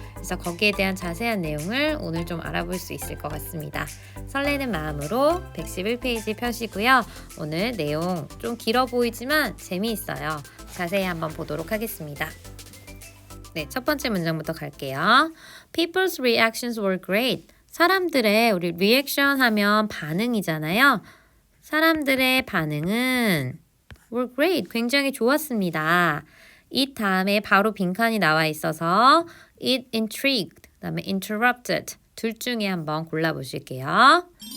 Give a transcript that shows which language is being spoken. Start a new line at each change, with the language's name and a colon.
Korean: 그래서 거기에 대한 자세한 내용을 오늘 좀 알아볼 수 있을 것 같습니다. 설레는 마음으로 111페이지 펴시고요. 오늘 내용 좀 길어 보이지만 재미있어요. 자세히 한번 보도록 하겠습니다. 네, 첫 번째 문장부터 갈게요.
English: People's reactions were great.
Korean: 사람들의 우리 reaction 하면 반응이잖아요. 사람들의 반응은
English: were great.
Korean: 굉장히 좋았습니다. it 다음에 바로 빈칸이 나와 있어서 it intrigued, 그다음에 interrupted 둘 중에 한번 골라보실게요.